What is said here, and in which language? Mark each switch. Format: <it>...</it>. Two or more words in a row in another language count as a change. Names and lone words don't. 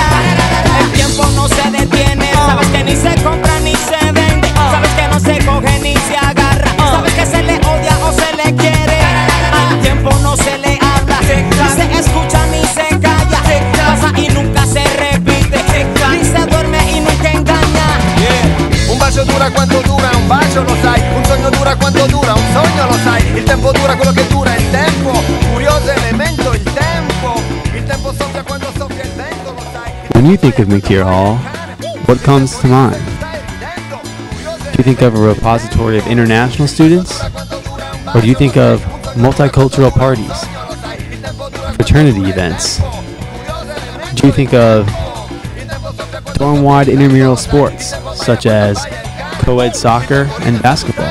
<es>El tiempo no se detiene, sabes que ni se compra ni se vende, sabes que no se coge ni se agarra, sabes que se le odia o se le quiere. Al tiempo no se le habla, ni se escucha ni se calla, pasa y nunca se repite, ni se duerme y nunca engaña.</es> <it>Un bacio dura quanto dura, un bacio lo sai. Un sogno dura quanto dura, un sogno lo sai. Il tempo dura quello che dura il tempo. Curioso elemento il tempo. Il tempo soffia quando soffia il vento, lo sai.</it> <en>When you think of McTyeire Hall, what comes to mind? Do you think of a repository of international students? Or do you think of multicultural parties, fraternity events? Do you think of dorm-wide intramural sports, such as co-ed soccer and basketball?</en>